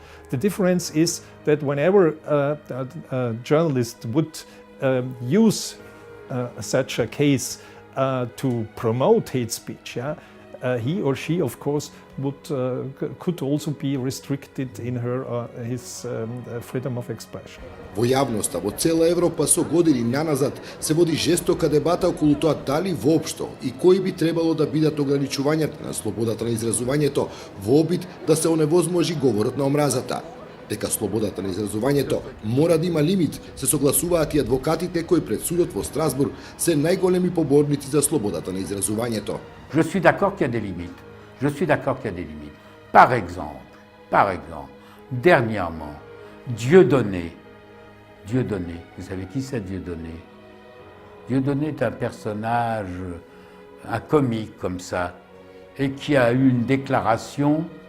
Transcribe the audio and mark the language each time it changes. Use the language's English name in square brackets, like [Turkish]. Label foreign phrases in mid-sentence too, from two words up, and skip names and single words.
[English] The difference is that whenever a journalist would use such a case to promote hate speech, he or she, of course, could also be restricted in her his freedom of expression. [Macedonian] Во јавноста во цела Европа со години наназад се води жестока дебата околу тоа дали воопшто и кои би требало да бидат ограничувањата на слободата на изразувањето во обид да се оневозможи говорот на омразата. Дека слободата на изразувањето мора да има лимит, се согласуваат и адвокатите кои пред судот во Страсбург се најголеми поборници за слободата на изразувањето. [French] Je suis d'accord qu'il y a des limites. Par exemple, dernièrement, Dieudonné, vous savez qui c'est Dieudonné? Dieudonné est un personnage, un comique comme ça, et qui a eu une déclaration.